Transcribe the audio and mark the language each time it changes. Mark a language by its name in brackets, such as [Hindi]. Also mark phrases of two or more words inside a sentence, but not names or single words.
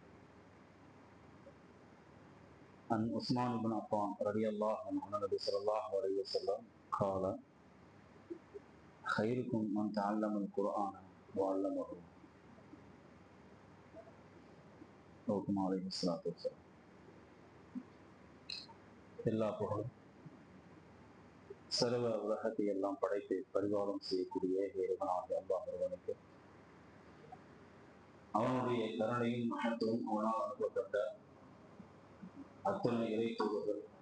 [Arabic] عن عثمان بن عفان رضي الله عنه عن النبي صلى الله عليه وسلم قال: خيركم من تعلم القرآن وعلمه. وكما عليه الصلاة والسلام. [Tamil] எல்லா புகழும் சர்வ உலகத்தை எல்லாம் படைத்து பரிபாலம் செய்யக்கூடிய இறைவனாக அல்லாஹ் ஒருவனுக்கு, அவனுடைய கருணையும் மகத்துவம் அவனால் அனுப்பப்பட்ட அத்தனை இறை தூதர்கள்